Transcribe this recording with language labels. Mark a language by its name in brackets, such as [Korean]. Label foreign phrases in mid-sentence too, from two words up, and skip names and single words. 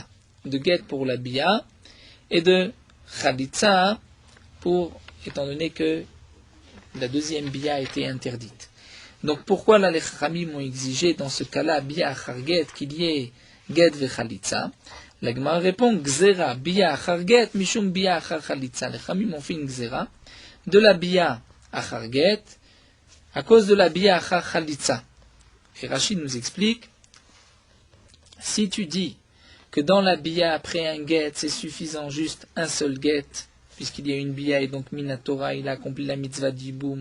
[French] De guet pour la bia et de chalitza pour, étant donné que la deuxième bia a été interdite. Donc pourquoi là les Chachamim ont exigé dans ce cas-là [Hebrew] ביאה אחר גט [French] qu'il y ait [Hebrew] גט וחליצה? [French] La Gemara répond [Hebrew] גזירה ביאה אחר גט משום ביאה אחר חליצה. [French] Les Chachamim ont fait une gzera de la [Hebrew] ביאה אחר גט [French] à cause de la [Hebrew] ביאה אחר חליצה. [French] Et Rachid nous explique, si tu dis que dans la bia après un get c'est suffisant juste un seul get, puisqu'il y a une bia et donc minatora, il a accompli la mitzvah d'Yiboum.